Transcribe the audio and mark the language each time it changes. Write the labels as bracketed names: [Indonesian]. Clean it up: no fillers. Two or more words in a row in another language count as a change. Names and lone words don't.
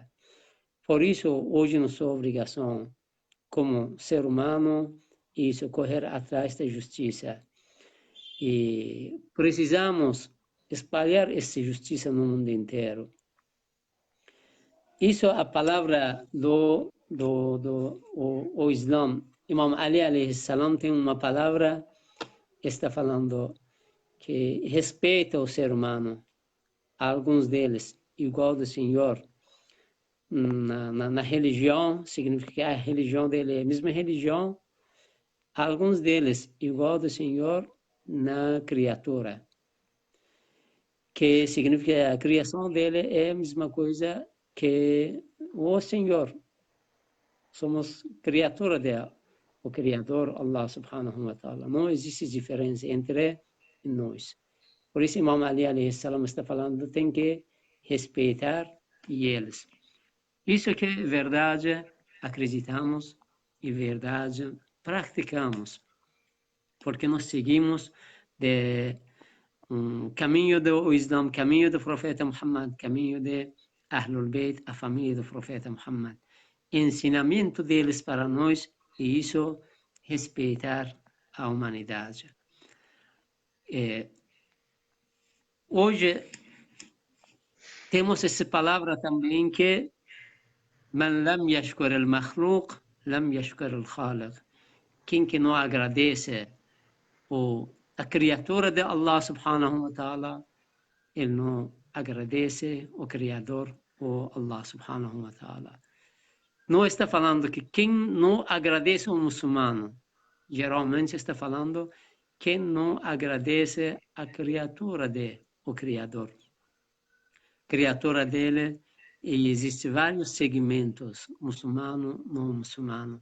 [Portuguese] Por isso, hoje, nossa obrigação como ser humano é isso, correr atrás da justiça. E precisamos espalhar essa justiça no mundo inteiro. Isso é a palavra do Islã. Imam Ali, [Arabic] عليه السلام, [Portuguese] tem uma palavra que está falando que respeita o ser humano. Alguns deles, igual do Senhor, na religião, significa que a religião dele é a mesma religião. Alguns deles, igual do Senhor, na criatura, que significa que a criação dele é a mesma coisa que o Senhor. Somos criatura dele. O Criador, [Arabic] الله سبحانه وتعالى. [Portuguese] Não existe diferença entre nós. Por isso, Imam Ali [Arabic] عليه السلام [Portuguese] está falando, tem que respeitar eles. Isso que é verdade, acreditamos e verdade praticamos. Porque nós seguimos caminho do Islã, caminho do profeta Muhammad, caminho de [Arabic] أهل البيت, [Portuguese] a família do profeta Muhammad. Ensinamento deles para nós e isso respeitar a humanidade. Hoje temos essa palavra também que [Arabic] من لم يشكر المخلوق لم يشكر الخالق. [Portuguese] Quem que não agradece a criatura de Allah [Arabic] سبحانه وتعالى, [Portuguese] ele não agradece o Criador, o Allah [Arabic] سبحانه وتعالى. [Portuguese] Não está falando que quem não agradece o muçulmano, geralmente está falando quem não agradece a criatura do Criador. Criatura dele, e existem vários segmentos, muçulmano, não muçulmano.